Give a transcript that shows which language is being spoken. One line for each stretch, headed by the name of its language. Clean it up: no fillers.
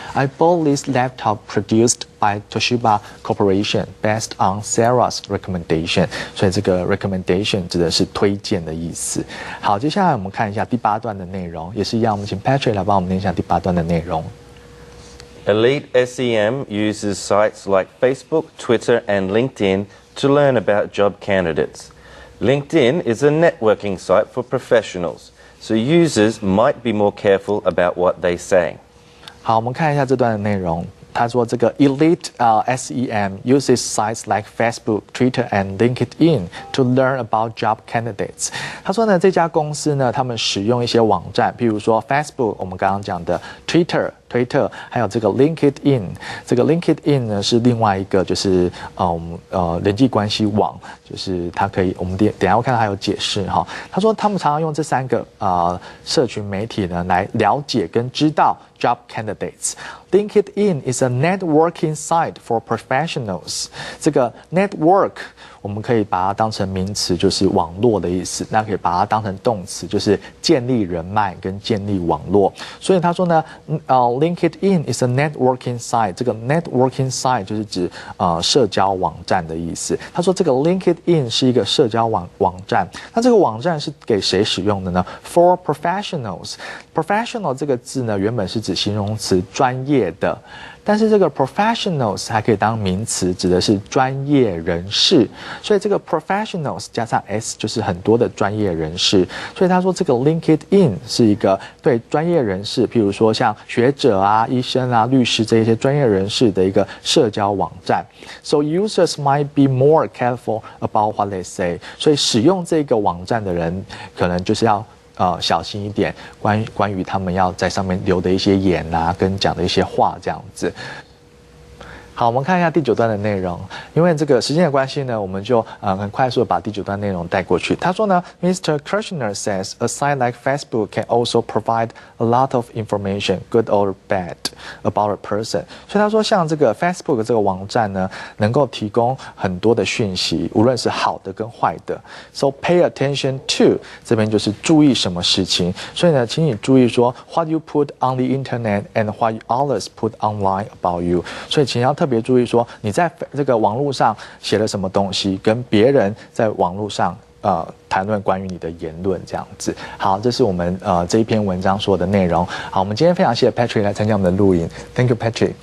English: I bought this laptop produced by Toshiba Corporation based on Sarah's recommendation。
Chinese: 所以这个 recommendation 指的是推荐的意思。好，接下来我们看一下第8段的内容，也是一样，我们请 Patrick 来帮我们念一下第8段的内容。
English: Elite SEM uses sites like Facebook, Twitter, and LinkedIn to learn about job candidates. LinkedIn is a networking site for professionals, so users might be more careful about what they say.
Chinese: 好，我们看一下这段的内容。他说这个
English: Elite SEM uses sites like Facebook, Twitter, and LinkedIn to learn about job candidates。
Chinese: 他说呢，这家公司呢，他们使用一些网站，譬如说 Facebook， 我们刚刚讲的 Twitter，还有这个 LinkedIn。这个 LinkedIn 呢是另外一个，就是人际关系网，就是它可以，我们等一下会看到还有解释哈。他说他们常常用这3个社群媒体呢来了解跟知道 job candidates。
English: LinkedIn is a networking site for professionals。
Chinese: 这个 network 我们可以把它当成名词，就是网络的意思；那可以把它当成动词，就是建立人脉跟建立网络。所以他说呢，
English: LinkedIn is a networking site。
Chinese: 这个 networking site 就是指社交网站的意思。他说这个 LinkedIn 是一个社交网站。那这个网站是给谁使用的呢 ？
English: For professionals。
Chinese: professional 这个字呢，原本是指形容词专业的。但是这个 professionals 还可以当名词，指的是专业人士。所以这个 professionals 加上 s 就是很多的专业人士。所以他说这个 LinkedIn 是一个对专业人士，譬如说像学者啊、医生啊、律师这一些专业人士的一个社交网站。
English: So users might be more careful about what they say。
Chinese: 所以使用这个网站的人，可能就是要小心一点，关于他们要在上面留的一些言啊，跟讲的一些话这样子。好，我们看一下第9段的内容。因为这个时间的关系呢，我们就很快速的把第9段内容带过去。他说呢 ，Mr.
English: Kirshner says a site like Facebook can also provide a lot of information, good or bad, about a person。
Chinese: 所以他说，像这个 Facebook 这个网站呢，能够提供很多的讯息，无论是好的跟坏的。
English: So pay attention to
Chinese: 这边就是注意什么事情。所以呢，请你注意说
English: what you put on the internet and what others put online about you。
Chinese: 所以请要特别注意说你在这个网络上写了什么东西，跟别人在网络上谈论关于你的言论这样子。好，这是我们这一篇文章所有的内容。好，我们今天非常谢谢 Patrick 来参加我们的录影。
English: Thank you, Patrick.